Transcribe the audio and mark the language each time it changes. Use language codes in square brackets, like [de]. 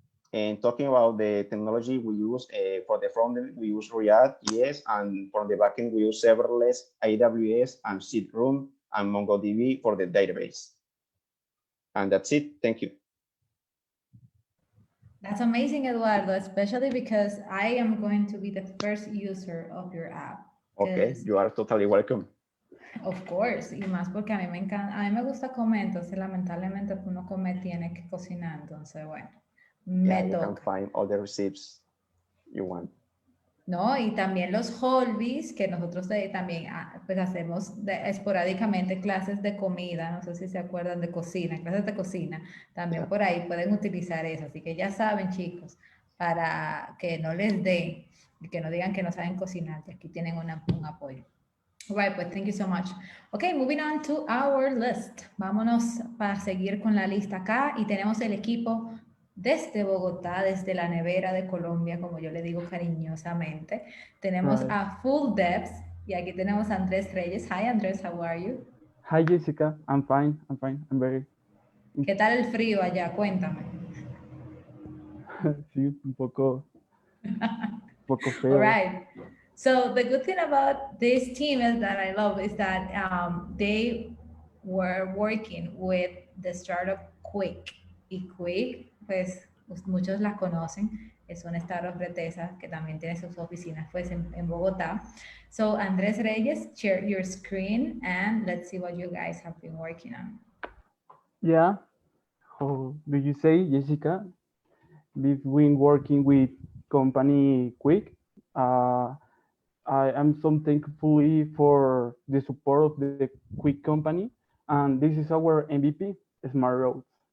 [en] And talking about the technology we use, for the front end, we use React, yes, and for the backend, we use serverless, AWS, and SiteRoom, and MongoDB for the database. And that's it. Thank you. That's amazing, Eduardo, especially because I am going to be the first user of your app. Okay, you are totally welcome. Of course, [es] y más porque a mí me encanta, a mí me gusta comer, entonces lamentablemente uno come tiene que cocinar, entonces bueno. [en] Yeah, you can find all the receipts you want. [es] ¿No? Y también los holbies, que nosotros también pues hacemos esporádicamente clases de comida, no sé si se acuerdan de cocina, clases de cocina, también por ahí pueden utilizar eso. Así que ya saben, chicos, para que no les dé y que no digan que no saben cocinar, que aquí tienen un apoyo. [en] Right, pues thank you so much. Okay, moving on to our list. [es] Vámonos para seguir con la lista acá y tenemos el equipo desde Bogotá, desde la nevera de Colombia, como yo le digo cariñosamente. Tenemos a Full Depths y aquí tenemos a Andrés Reyes. [en] Hi Andrés, how are you? Hi Jessica, I'm fine, I'm very... [es] ¿Qué tal el frío allá? Cuéntame. Sí, un poco feo. [en] All right. So the good thing about this team is that I love is that they were working with the startup Quick. [es] Y Quick, pues muchos la conocen, es una startup bretesa que también tiene sus oficinas pues en Bogotá. [en] So Andrés Reyes, share your screen and let's see what you guys have been working on. Yeah, how do you say, Jessica? We've been working with company Quick. I am so thankful for the support of the Quick company, and this is our MVP, Smart Roads.